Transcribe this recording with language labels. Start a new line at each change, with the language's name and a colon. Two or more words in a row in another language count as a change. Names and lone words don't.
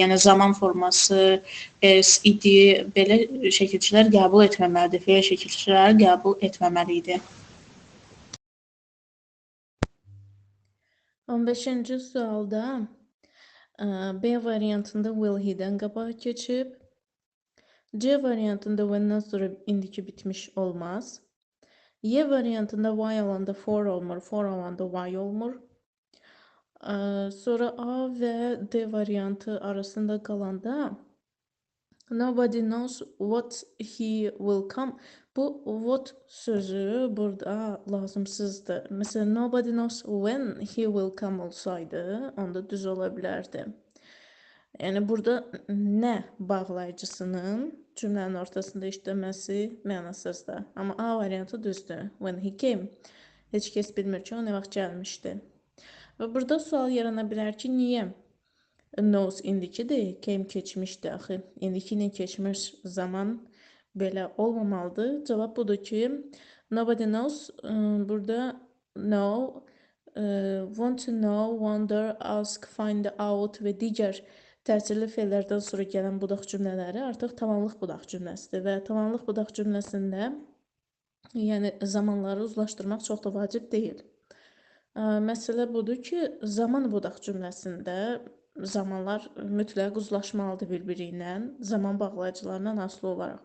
Azerbaijani: Yəni zaman forması, s, idi, belə şəkilçilər qəbul etməməlidir. Feil şəkilçilər qəbul etməməlidir. 15-ci sualda B variantında
English: will he-dən
Azerbaijani: qabağa keçib. C variantında when-dən sonra indiki bitmiş olmaz. Y variantında why olanda for olmur, for olanda why olmur. Sonra A və D variantı arasında qalanda
English: nobody knows what he will come.
Azerbaijani: Bu what sözü burada lazımsızdır. Mesela
English: nobody knows when he will come
Azerbaijani: olsaydı, onda düz ola bilərdi. Yəni burada nə bağlayıcısının cümlənin ortasında işləməsi mənasızdır. Amma A variantı düzdür.
English: When he came.
Azerbaijani: Heç kəs bilmir ki, o nə vaxt gəlmişdi. Və burada sual yarana bilər ki, niyə? Knows indikidir, came keçmişdir axı. İndiki ilə keçmiş zaman belə olmamalıdır. Cavab budur ki,
English: nobody knows
Azerbaijani: burada
English: know, want to know, wonder, ask, find out
Azerbaijani: və digər təsirli feillərdən sonra gələn budaq cümlələri artıq tamamlıq budaq cümləsidir və tamamlıq budaq cümləsində yəni zamanları uzlaşdırmaq çox da vacib deyil. Məsələ budur ki, zaman budaq cümləsində zamanlar mütləq uzlaşmalıdır bir-biri ilə, zaman bağlayıcılarından asılı olaraq.